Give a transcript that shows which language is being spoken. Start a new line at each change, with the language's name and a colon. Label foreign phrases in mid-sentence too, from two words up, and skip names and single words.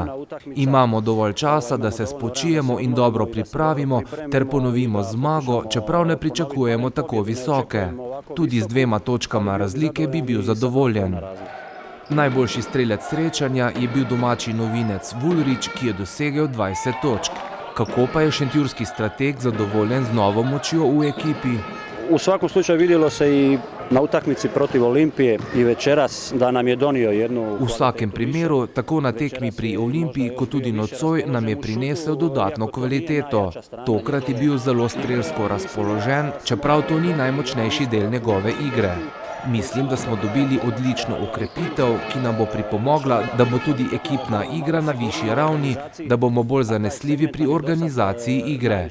Slovenian: Imamo dovolj časa, da se spočijemo in dobro pripravimo ter ponovimo zmago, čeprav ne pričakujemo tako visoke. Tudi z 2 točkama razlike bi bil zadovoljen. Najboljši strelec srečanja je bil domači novinec Vulrič, ki je dosegel 20 točk. Kako pa je šentjurski strateg zadovoljen z novo močjo v ekipi?
Croatian: U svakom slučaju vidjelo se i na utakmici protiv Olimpije i večeras da nam je donio jednu...
Slovenian: V vsakem primeru, tako na tekmi pri Olimpiji kot tudi nocoj, nam je prinesel dodatno kvaliteto. Tokrat je bil zelo strelsko razpoložen, čeprav to ni najmočnejši del njegove igre. Mislim, da smo dobili odlično okrepitev, ki nam bo pripomogla, da bo tudi ekipna igra na višji ravni, da bomo bolj zanesljivi pri organizaciji igre.